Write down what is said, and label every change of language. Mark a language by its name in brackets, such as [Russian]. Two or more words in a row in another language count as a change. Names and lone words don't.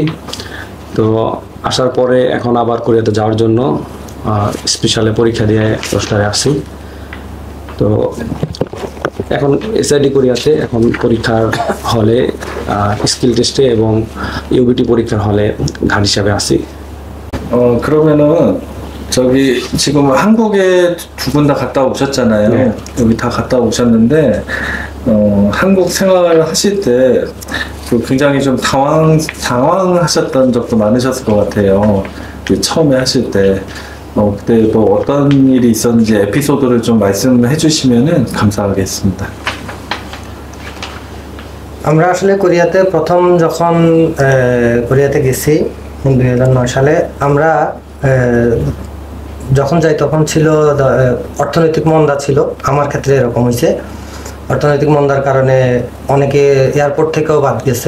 [Bangla] তো আসার পরে এখন আবার কোরিয়াতে যাওয়ার জন্য স্পেশালে পরীক্ষা দিয়ে রোস্টারে আসছি। তো এখন এসআইডি কোরিয়াতে এখন পরীক্ষার হলে [English] skill test [Bangla] এবং ইউবিটি পরীক্ষার হলে গার্ড হিসাবে আছি। [Korean] 그러면은 저기 지금 한국에 두 분 다 갔다 오셨잖아요. 네. 여기 다 갔다 오셨는데 한국 생활 하실 때 굉장히 좀 당황하셨던 적도 많으셨을 것 같아요. 처음에 하실 때 그때 뭐 어떤 일이 있었는지 에피소드를 좀 말씀해 주시면은 감사하겠습니다. [Bangla] আমরা আসলে কোরিয়াতে প্রথম যখন কোরিয়াতে গেছি 2009 সালে আমরা যখন যাই তখন ছিল অর্থনৈতিক মন্দা ছিল। আমার ক্ষেত্রে এরকম হয়েছে, অর্থনৈতিক মন্দার কারণে অনেকে এয়ারপোর্ট থেকেও বাদ গেছে।